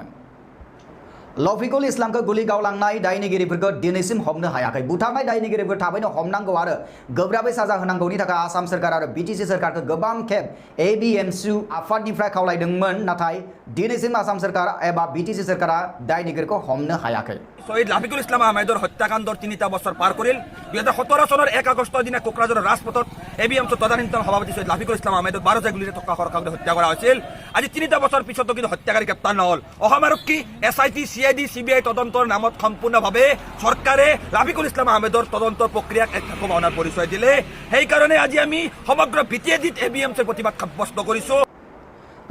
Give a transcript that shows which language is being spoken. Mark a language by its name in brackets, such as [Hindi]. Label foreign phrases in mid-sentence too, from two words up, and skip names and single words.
[Bodo] लफिकुल इस्लामखौ गुलि गावलांनाय दायनिगिरिफोरखौ दिनैसिम हमनो हायाखै। बुथारनाय दायनिगिरिफोर थाबैनो हमनांगौ आरो गोब्राबै साजा होनांगौनि थाखाय आसाम सोरखार आरो बिटिसि सोरखारखौ गोबां खेब एबिएमसु आफादनिफ्राय खावलायदोंमोन, नाथाय दिनैसिम आसाम सोरखार एबा बिटिसि सोरखारा दायनिगिरिखौ हमनो हायाखै। [Assamese] शहीद লাফিকুল ইসলাম আহমেদৰ হত্যাকাণ্ডৰ 3টা বছৰ পাৰ কৰিল। 2017 চনৰ 1 আগষ্টৰ দিনা কোকৰাঝাৰৰ ৰাজপথত এবিএমছৰ তদানীন্তন সভাপতি শহীদ লাফিকুল ইসলাম আহমেদক 12 গুলিৰে থকা খৰকাগৰে হত্যা কৰা হৈছিল। আজি 3টা বছৰ পিছতো কিন্তু হত্যাকাৰী গ্ৰেপ্তাৰ নহল। অসম আৰক্ষী, এছআইটি, চিআইডি, চিবিআই তদন্তৰ নামত সম্পূৰ্ণভাৱে চৰকাৰে লাফিকুল ইসলাম আহমেদৰ তদন্তৰ প্ৰক্ৰিয়াক এক সম্ভাৱনাৰ পৰিচয় দিলে। সেইকাৰণে আজি আমি সমগ্ৰ বিটিএডিত এবিএমছৰ প্ৰতিবাদ সাব্যস্ত কৰিছো।